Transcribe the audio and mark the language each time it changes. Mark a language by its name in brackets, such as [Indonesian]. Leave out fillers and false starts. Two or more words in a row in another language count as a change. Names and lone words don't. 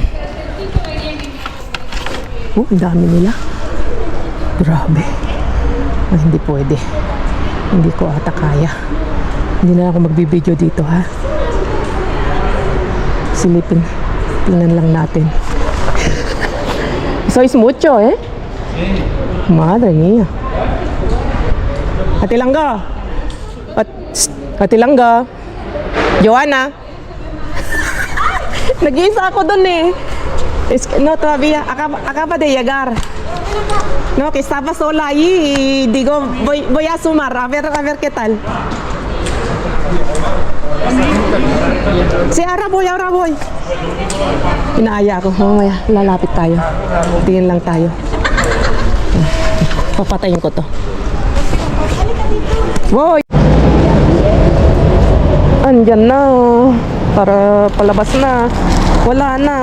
[Filipino] Ang dami nila. Grabe. Ay, hindi pwede. Hindi ko ata kaya. Hindi na ako magbibideo dito, ha. Silipin. Tingnan lang natin. [Spanish] Sois mucho, eh. Madre mía. [Filipino] Ate Langga. Ate Langga. Joanna. Nag-iisa ako dun eh. [Spanish] No, todavía. Acaba de llegar. No, que estaba sola ahí y digo, voy a sumar. A ver qué tal. Sí, ahora voy. [Filipino] Inaaya ko. Mamaya, lalapit tayo. Tingin lang tayo. Papatayin ko to. Boy! Andyan na. Para palabas na. Wala na.